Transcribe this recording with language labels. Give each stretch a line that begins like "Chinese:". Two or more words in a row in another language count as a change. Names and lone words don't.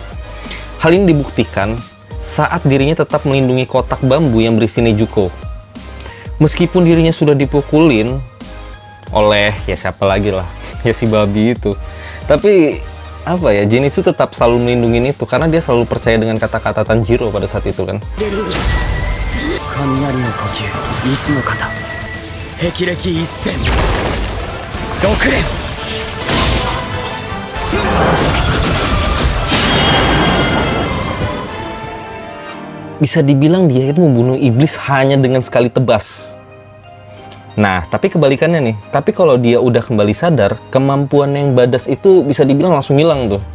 Indonesian: Hal ini dibuktikan saat dirinya tetap melindungi kotak bambu yang berisi Nezuko. Meskipun dirinya sudah dipukulin oleh ya siapa lagi lah, ya si babi itu. Tapi Zenitsu tetap selalu melindungi itu karena dia selalu percaya dengan kata-kata Tanjiro pada saat itu kan.
Japanese: 雷の呼吸一の型霹靂一閃6連
Indonesian: Bisa dibilang dia itu membunuh iblis hanya dengan sekali tebas. Nah, tapi kebalikannya nih. Tapi kalau dia udah kembali sadar, kemampuan yang badas itu bisa dibilang langsung hilang tuh.